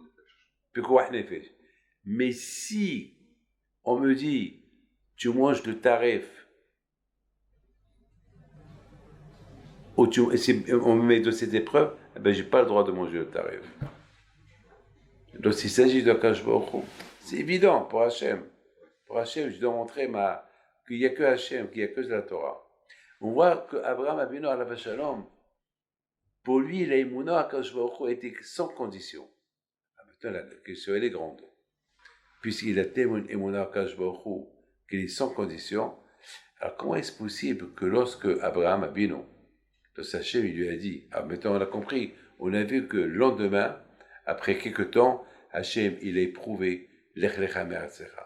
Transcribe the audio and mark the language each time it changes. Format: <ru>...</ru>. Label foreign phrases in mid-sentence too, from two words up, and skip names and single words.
<fr>Mais si on me dit tu manges le tarif ou on me met dans cette épreuve, eh ben, j'ai pas le droit de manger le tarif. Donc s'il s'agit de</fr> <he>קדוש ברוך הוא,</he> <fr>c'est évident pour Hachem. Pour Hachem, je dois montrer qu'il n'y a que Hachem, qu'il n'y a que la Torah. On voit qu'Abraham Avinu</fr> <he>עליו שלום,</he> <fr>pour lui, la Emouna à</fr> <he>קדוש ברוך הוא</he> <fr>était sans condition. Maintenant, la question, elle est grande. Puisqu'il a tellement une Emouna à</fr> <he>קדוש ברוך הוא</he> <fr>qu'il est sans condition, alors comment est-ce possible que lorsque Abraham Avinu, de Hachem, il lui a dit, alors maintenant on a compris, on a vu que le lendemain, après quelques temps, Hachem, il a éprouvé</fr> <he>לך לך מארצך.</he>